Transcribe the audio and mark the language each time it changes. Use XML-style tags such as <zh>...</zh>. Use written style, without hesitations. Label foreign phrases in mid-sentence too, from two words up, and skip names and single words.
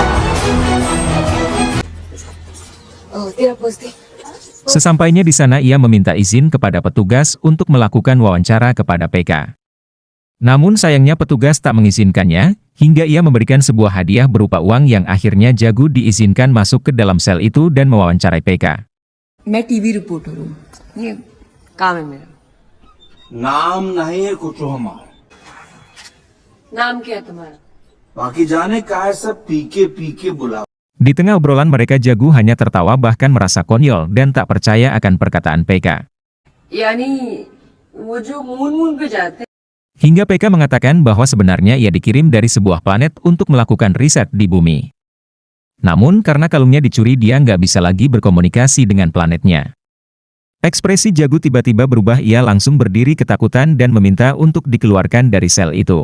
<id>Sesampainya di sana ia meminta izin kepada petugas untuk melakukan wawancara kepada PK. Namun sayangnya petugas tak mengizinkannya, hingga ia memberikan sebuah hadiah berupa uang yang akhirnya Jagu diizinkan masuk ke dalam sel itu dan mewawancarai PK.</id> <hi>मैं टीवी रिपोर्टर हूँ, ये काम है मेरा। नाम नहीं है कुछ हमारा, नाम क्या है तुम्हारा? बाकी जाने का है सब पीके बुला।</hi> <id>Di tengah obrolan mereka Jagu hanya tertawa bahkan merasa konyol dan tak percaya akan perkataan PK.</id> <hi>यानी वो जो मून पे जाते हैं।</hi> <id>Hingga PK mengatakan bahwa sebenarnya ia dikirim dari sebuah planet untuk melakukan riset di bumi. Namun karena kalungnya dicuri dia nggak bisa lagi berkomunikasi dengan planetnya. Ekspresi Jagu tiba-tiba berubah, ia langsung berdiri ketakutan dan meminta untuk dikeluarkan dari sel itu.</id>